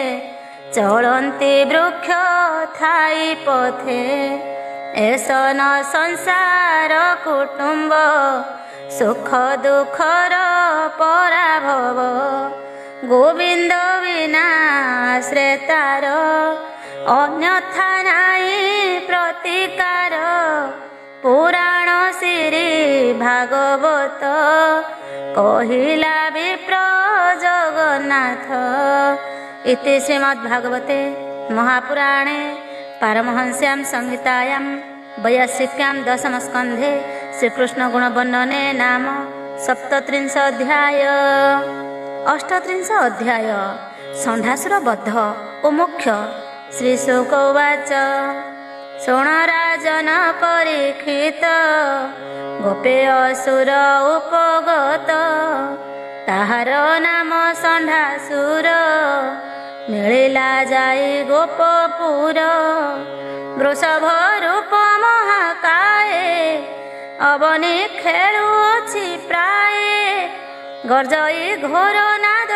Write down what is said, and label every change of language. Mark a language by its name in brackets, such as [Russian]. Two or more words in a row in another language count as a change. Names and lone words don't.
[Odia] ଚଳନ୍ତି ବୃକ୍ଷ ଥାଇ ପଥେ ଏସନ ସଂସାର କୁଟୁମ୍ବ ସୁଖ ଦୁଃଖର ପରାଭବ ଗୋବିନ୍ଦ ବିନା ଶ୍ରେତାର ଅନ୍ୟଥା ନାହିଁ ପ୍ରତିକାର ପୁରାଣ ଶ୍ରୀ ଭାଗବତ କହିଲା ବିପ୍ର ଜଗନ୍ନାଥ। [Sanskrit] ଇତି ଶ୍ରୀମଦ୍ଭାଗବତେ ମହାପୁରାଣେ ପାରମହଂସ୍ୟାಂ ସଂହିତାୟାं वैयासिक्यां दशमस्कन्धे श्रीकृष्णगुणवर्णने नाम 37 अध्याय। [Odia] 38 ଅଧ୍ୟାୟ ଷଣ୍ଢାସୁର ବଧ ଓ ମୋକ୍ଷ। ଶ୍ରୀଶୁକ ଉବାଚ ଶୃଣ ରାଜନ ପରୀକ୍ଷିତ ଗୋପେ ଅସୁର ଉପଗତ ତାହାର ନାମ ଷଣ୍ଢାସୁର ମିଳିଲା ଯାଇ ଗୋପପୁର ବୃଷଭ ରୂପ ମହାକାୟେ ଅବନୀ ଖେଳୁଅଛି ପ୍ରାୟ ଗର୍ଜଇ ଘୋର ନାଦ